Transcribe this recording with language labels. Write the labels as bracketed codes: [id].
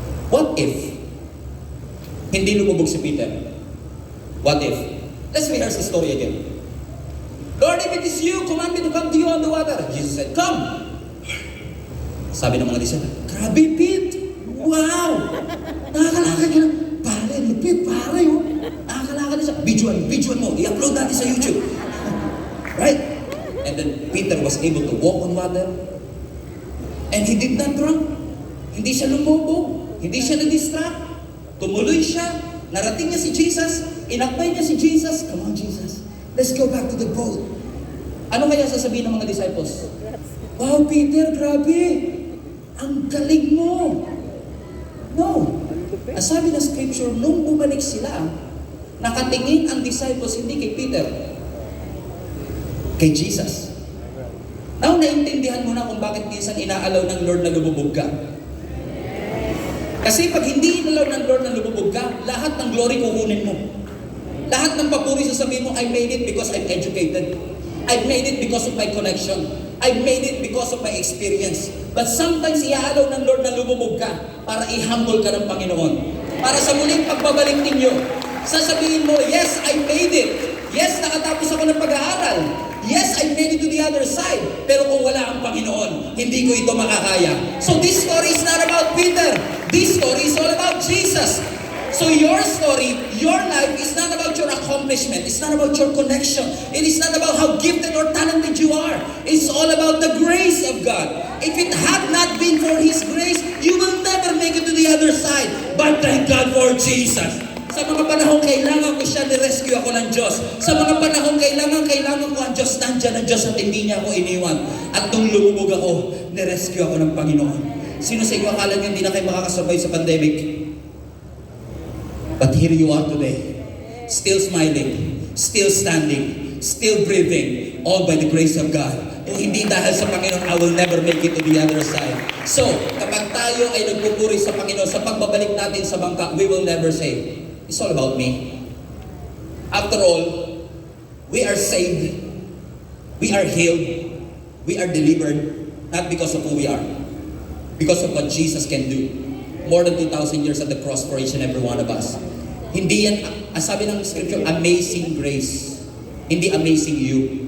[en] What if [tl] hindi lumubog si [en] Peter? What if? Let's rehearse the story again. Lord, if it is you, command me to come to you on the water. Jesus said, come. [tl] Sabi ng mga disciples, grabe, Pete! Wow! Nakakalakad ka lang. Pare, lupit, pare, oh. Nakakalakad na siya. Videoan mo. I-upload natin sa YouTube. Right? [en] And then Peter was able to walk on water. And he did not drown. [tl] Hindi siya lumubog. Hindi siya na-distract. Tumuloy siya. Narating niya si Jesus. Inakbay niya si Jesus. [en] Come on, Jesus. Let's go back to the boat. [tl] Ano kaya sasabihin ng mga disciples? Wow, Peter, grabe. Ang galing mo. No. Ang sabi ng scripture, nung bumalik sila, nakatingin ang disciples hindi kay Peter, kay Jesus. Now, naintindihan mo na kung bakit minsan inaalaw ng Lord na lumubog ka. Kasi pag hindi inalaw ng Lord na lumubog ka, lahat ng glory kukunin mo. Lahat ng papuri sasabihin mo, [en] I made it because I'm educated. I made it because of my connection. I made it because of my experience. But sometimes [tl] iaalaw ng Lord na lumubog ka para i-humble ka ng Panginoon. Para sa muling pagbabalik ninyo, sasabihin mo, [en] yes, I made it. [tl] Yes, nakatapos ako ng pag-aaral. [en] Yes, I made it to the other side. [tl] Pero kung wala ang Panginoon, hindi ko ito makakaya. [en] So this story is not about Peter. This story is all about Jesus. So your story, your life is not about your accomplishment. It's not about your connection. It is not about how gifted or talented you are. It's all about the grace of God. If it had not been for His grace, you will never make it to the other side. But thank God for Jesus. [tl] Sa mga panahon kailangan ko siya, nirescue ako ng Diyos. Sa mga panahon kailangan ko ang Diyos, nandyan ang Diyos at hindi niya ako iniwan. At nung lumubog ako, nirescue ako ng Panginoon. Sino sa inyo akala niyo hindi na kayo makakasurvive sa pandemic? [en] But here you are today, still smiling, still standing, still breathing, all by the grace of God. [tl] Kung hindi dahil sa Panginoon, [en] I will never make it to the other side. [tl] So, kapag tayo ay nagpupuri sa Panginoon, sa pagbabalik natin sa bangka, [en] we will never say, it's all about me. After all, we are saved, we are healed, we are delivered, not because of who we are, because of what Jesus can do. More than 2,000 years at the cross for each and every one of us. [tl] Hindi yan, ang sabi ng scripture, amazing grace. Hindi amazing you.